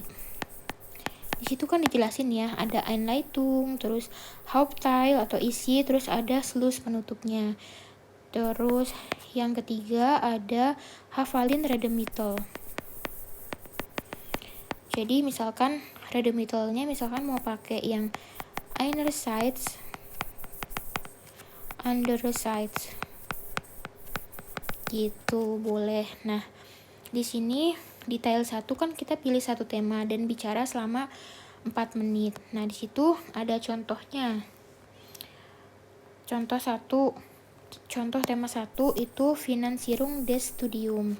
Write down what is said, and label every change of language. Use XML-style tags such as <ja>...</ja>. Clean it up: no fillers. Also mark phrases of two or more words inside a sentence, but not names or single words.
<id>Di situ kan dijelasin ya, ada Einleitung, terus Hauptteil atau isi, terus ada Schluss penutupnya. Terus yang ketiga ada Hafalin Redemittel. Jadi misalkan Redemittelnya mau pakai yang</id> <de>einerseits, andererseits</de> <id>gitu boleh. Nah, di sini detail 1 kan kita pilih satu tema dan bicara selama 4 menit. Nah, di situ ada contohnya. Contoh tema 1 itu</id> <de>Finanzierung des Studiums.</de>